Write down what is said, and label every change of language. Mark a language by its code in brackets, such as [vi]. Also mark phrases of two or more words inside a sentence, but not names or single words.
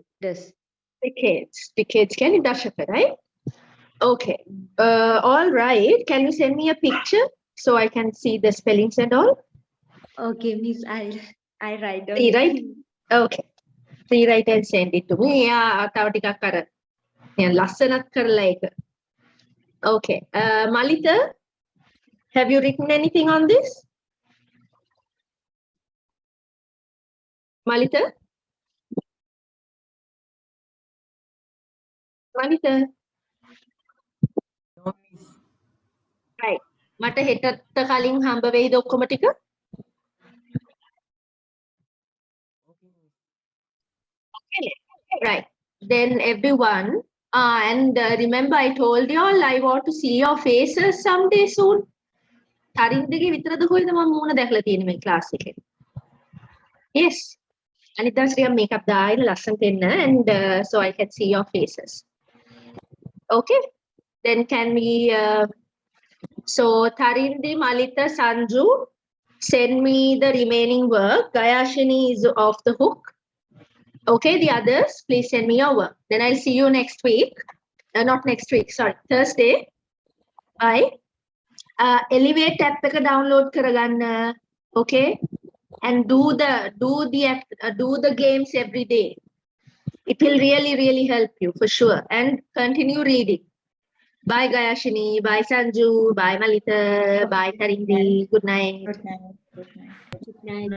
[en] Decades. Can you dashaka, right? Okay. All right. Can you send me a picture so I can see the spellings and all? Okay, Miss. I write down. Rewrite? Okay. Rewrite and send it to me. Yeah, [si] තව ටිකක් අර ලස්සනක් කරලා ඒක. [en] Okay. Malita, have you written anything on this? Malita? No, miss. Right. [si] මට හෙටට කලින් හම්බ වෙයිද ඔක්කොම ටික? [en] Okay. Right. Then everyone, and remember I told you all I want to see your faces someday soon. [si] තරින්දගේ විතරද කොයිද මම මූණ දැකලා තියෙන්නේ මේ ක්ලාස් එකේ? [en] Yes. [si] අනිත් දවස් ටික මේකප් දාගෙන ලස්සනට එන්න [en] and so I can see your faces. Okay. Then can we so Tharindi, Malita, Sanju, send me the remaining work. Gayashini is off the hook. Okay, the others, please send me your work. Then I'll see you next week. Not next week, sorry, Thursday. Bye. Elevate app එක download කරගන්න. Okay, and do the games every day. It will really help you for sure. And continue reading. Bye Gayashini. Bye Sanju. Bye Malita. Bye Tharindi. Good night. Good night. Good night.